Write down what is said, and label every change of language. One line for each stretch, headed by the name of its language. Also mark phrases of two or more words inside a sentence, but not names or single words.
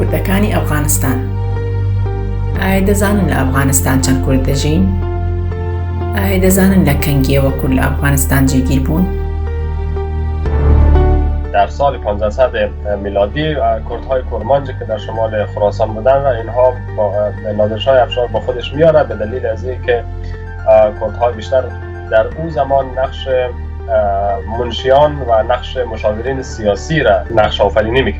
Central Kurdish: کوردەکانی ئەفغانستان. ئایا دەزانن لە ئەفغانستان چەند کورد دەژین؟ ئایا دەزانن لە کەنگیەوە کورد لە ئەفغانستان جێگیر بوون؟
Persian: در سال 1500 میلادی کردهای کرمانجی که در شمال خراسان بودن و اینها نادرشاه افشار با خودش میاره به دلیل از اینکه کردهای بیشتر در اون زمان نقش منشیان و نقش مشاورین سیاسی را نقش آفرینی میکرد.